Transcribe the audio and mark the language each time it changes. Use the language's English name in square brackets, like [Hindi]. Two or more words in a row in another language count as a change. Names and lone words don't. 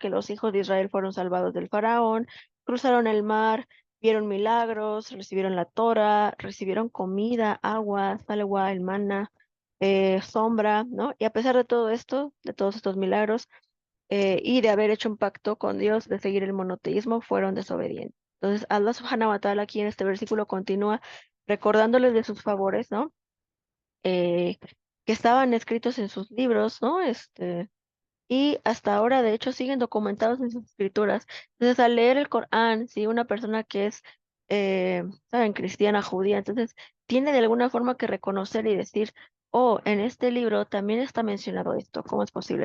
[Spanish] Que los hijos de Israel fueron salvados del faraón, cruzaron el mar, vieron milagros, recibieron la Torah, recibieron comida, agua, salwa, el maná, sombra, ¿no? Y a pesar de todo esto, de todos estos milagros, y de haber hecho un pacto con Dios, de seguir el monoteísmo, fueron desobedientes. Entonces, [Arabic] الله سبحانه وتعالى [Spanish] aquí en este versículo continúa recordándoles de sus favores, ¿no? eh, que estaban escritos en sus libros, ¿no? Y hasta ahora, de hecho, siguen documentados en sus escrituras. Entonces, al leer el Corán, si una persona que es, saben, cristiana, judía, entonces tiene de alguna forma que reconocer y decir, oh, en este libro también está mencionado esto, ¿cómo es posible?